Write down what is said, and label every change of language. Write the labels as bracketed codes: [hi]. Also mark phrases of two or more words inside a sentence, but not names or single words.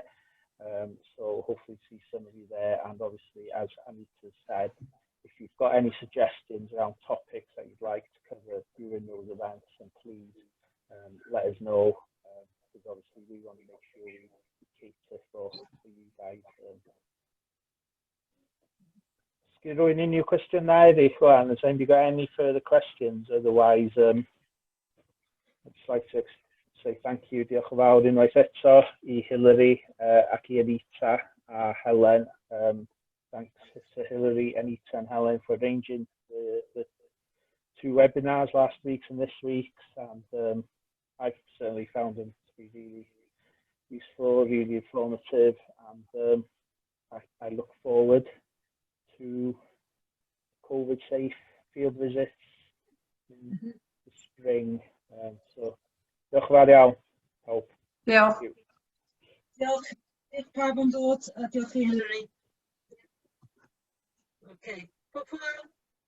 [en] So hopefully see some of you there. And obviously, as Anita said, if you've got any suggestions around topics that you'd like to cover during those events, then please let us know, because obviously we want to make sure we cater for you guys. Is there any question there, Juan? Has anybody got any further questions? Otherwise, I'd just like to say thank you, [cy] diolch yn fawr unwaith eto I Hilary ac I Anita a Helen. [en] Thanks to Hilary, Anita and Helen for arranging the 2 webinars last week and this week's, and I've certainly found them to be really useful, really informative, and I look forward to COVID safe field visits in the spring. [cy] So diolch yn fawr iawn. Diolch. Diolch pawb am ddod, a diolch I Hilary. [en] Okay.